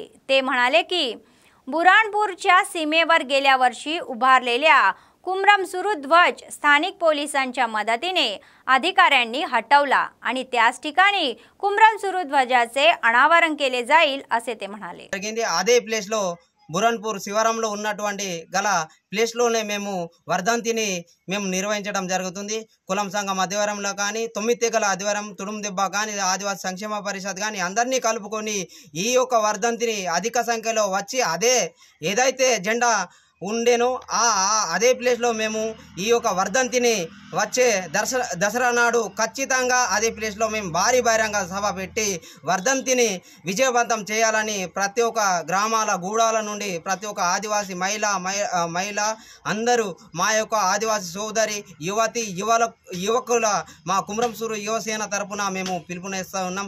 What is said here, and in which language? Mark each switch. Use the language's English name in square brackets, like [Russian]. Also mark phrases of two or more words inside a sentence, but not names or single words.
[Marathi] ते म्हणाले की बुराणपूरच्या सीमेवर गेल्या वर्षी उभारलेल्या कुमरमसुरू ध्वज स्थानिक पोलिसांच्या मदतीने अधिकाऱ्यांनी हटवला आणि त्याच ठिकाणी कुमरमसुरू ध्वजाचे अनावरण केले जाईल असे ते म्हणाले। [Telugu] అదే ప్లేస్ లో బురాన్పూర్ శివారంలో ఉన్నటువంటి గల ప్లేస్ లోనే మేము వర్ధంతిని మేము నిర్వహించడం జరుగుతుంది। కులం సంఘం ఆధ్వర్యంలో కానీ 9 తెగల ఆధ్వర్యం తుడుందెబ్బ కానీ ఆదివాసీ సంక్షేమ పరిషత్ కానీ అందరినీ కలుపుకొని ఈ యొక్క వర్ధంతిని అధిక సంఖ్యలో వచ్చి అదే ఏదైతే జెండా ఉండేనో అదే ప్లేస్లో మేము ఈ యొక్క వర్ధంతిని వచ్చే దసరా నాడు ఖచ్చితంగా అదే ప్లేస్లో మేము భారీ బహిరంగ సభ పెట్టి వర్ధంతిని విజయవంతం చేయాలని ప్రతి ఒక్క గ్రామాల గూడాల నుండి ప్రతి ఒక్క ఆదివాసీ మహిళ అందరూ మా యొక్క ఆదివాసీ సోదరి యువకుల మా కుమరంసూరు యువసేన తరపున మేము పిలుపునిస్తూ ఉన్నాం।